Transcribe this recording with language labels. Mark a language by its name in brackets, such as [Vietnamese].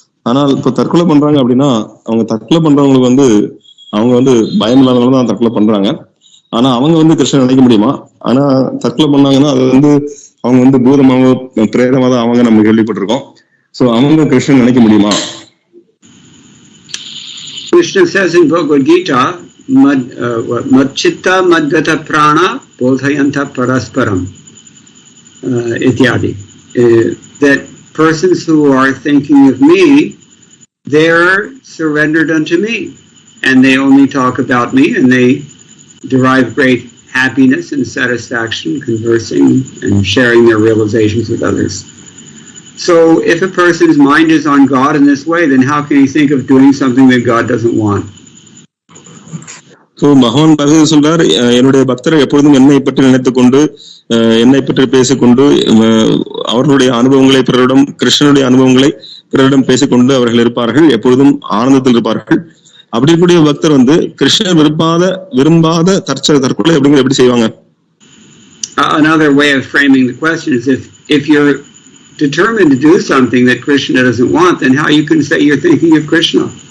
[Tamil] ஆனால் இப்ப தற்கொலை பண்றாங்க அப்படின்னா, அவங்க தற்கொலை பண்றவங்களுக்கு அவங்க பயம் இல்லாதவங்க தான் தற்கொலை பண்றாங்க. ஆனா அவங்க கிருஷ்ணன் நினைக்க முடியுமா? ஆனா தற்கொலை பண்ணாங்கன்னா அது அவங்க பூதமாக பிரேதமாக தான் அவங்க நம்ம கேள்விப்பட்டிருக்கோம். சோ அவங்க கிருஷ்ணன் நினைக்க முடியுமா? [English] Krishna says in Bhagavad Gita, [Sanskrit] mad chitta madgata prana bodhayanta parasparam ityadi, [English] that persons who are thinking of me, they're surrendered unto me, and they only talk about me, and they derive great happiness and satisfaction conversing and sharing their realizations with others. So if a person's mind is on God in this way, then how can he think of doing something that God doesn't want? [Tamil] So பகவான் பகவத் சொல்றார், என்னுடைய பக்தரை எப்பொழுதும் என்னை பற்றி நினைத்துக் கொண்டு, என்னை பற்றி பேசிக்கொண்டு, அவர்களுடைய அனுபவங்களை பிறரிடம், கிருஷ்ணனுடைய அனுபவங்களை பிறரிடம் பேசிக்கொண்டு அவர்கள் இருப்பார்கள், எப்பொழுதும் ஆனந்தத்தில் இருப்பார்கள். அப்படி கூடிய பக்தர் கிருஷ்ணர் விரும்பாத தற்கொலை அப்படிங்கிற எப்படி செய்வாங்க? [English] Another way of framing the question is, if you're determined to do something that Krishna doesn't want, then how you can say you're thinking of Krishna?